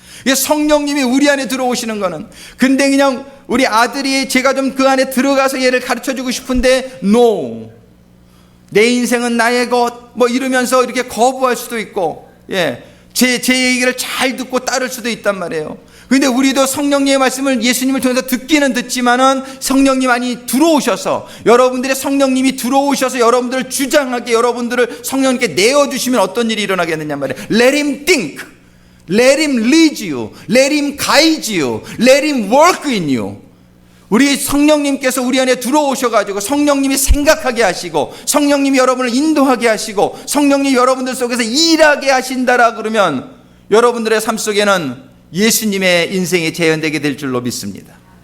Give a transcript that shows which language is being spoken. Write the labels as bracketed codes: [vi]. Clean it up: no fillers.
[ko] 성령님이 우리 안에 들어오시는 거는, 근데 그냥 우리 아들이 제가 좀 그 안에 들어가서 얘를 가르쳐주고 싶은데 no, 내 인생은 나의 것 이러면서 이렇게 거부할 수도 있고, 제 얘기를 잘 듣고 따를 수도 있단 말이에요. 그런데 우리도 성령님의 말씀을 예수님을 통해서 듣기는 듣지만은 성령님 안이 들어오셔서, 여러분들의 성령님이 들어오셔서 여러분들을 주장하게, 여러분들을 성령님께 내어주시면 어떤 일이 일어나겠느냐 말이에요. [en] Let him think, let him lead you, let him guide you, let him work in you. [ko] 우리 성령님께서 우리 안에 들어오셔가지고 성령님이 생각하게 하시고 성령님이 여러분을 인도하게 하시고 성령님이 여러분들 속에서 일하게 하신다라 그러면 여러분들의 삶 속에는 예수님의 인생이 재현되게 될 줄로 믿습니다.